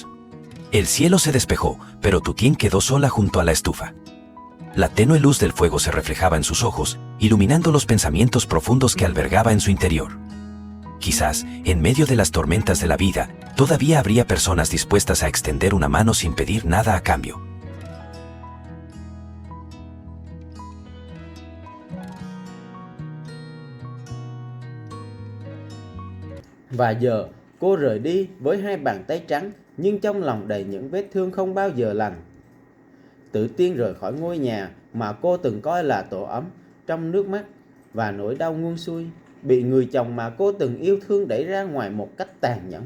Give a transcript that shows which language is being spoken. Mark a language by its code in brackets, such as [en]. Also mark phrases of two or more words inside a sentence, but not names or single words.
[es] El cielo se despejó, pero Tu Tien quedó sola junto a la estufa. La tenue luz del fuego se reflejaba en sus ojos, iluminando los pensamientos profundos que albergaba en su interior. Quizás, en medio de las tormentas de la vida, todavía habría personas dispuestas a extender una mano sin pedir nada a cambio. [vi] Và giờ, cô rời đi với hai bàn tay trắng, nhưng trong lòng đầy những vết thương không bao giờ lành. Tự Tiên rời khỏi ngôi nhà mà cô từng coi là tổ ấm, trong nước mắt và nỗi đau nguông xuôi, bị người chồng mà cô từng yêu thương đẩy ra ngoài một cách tàn nhẫn.